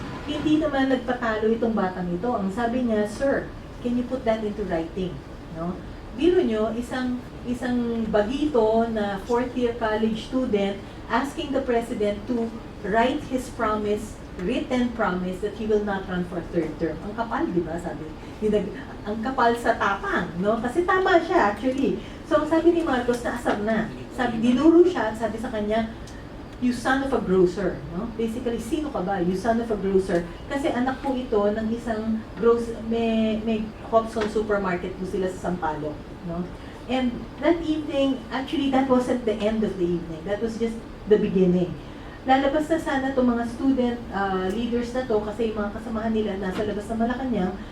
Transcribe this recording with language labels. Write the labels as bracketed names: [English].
[Filipino] Hindi naman nagpatalo itong batang ito. Ang sabi niya, [English] "Sir, can you put that into writing?" [Filipino] No? Biro nyo, isang bagito na [English] 4th year college student asking the president to write his written promise that he will not run for third term. [Filipino] Ang kapal, di ba? Sabi, ang kapal sa tapang, no? Kasi tama siya, actually. So, sabi ni Marcos, naasar na. Sabi, dinuro siya at sabi sa kanya, [English] "You son of a grocer," [Filipino] no? [English] Basically, [Filipino] sino ka ba? [English] You son of a grocer. [Filipino] Kasi anak po ito ng isang may Hobson supermarket po sila sa Sampaloc, no? [English] And that evening, actually, that wasn't the end of the evening. That was just the beginning. [Filipino] Lalabas na sana itong mga student leaders na to kasi yung mga kasamahan nila nasa labas ng Malacanang.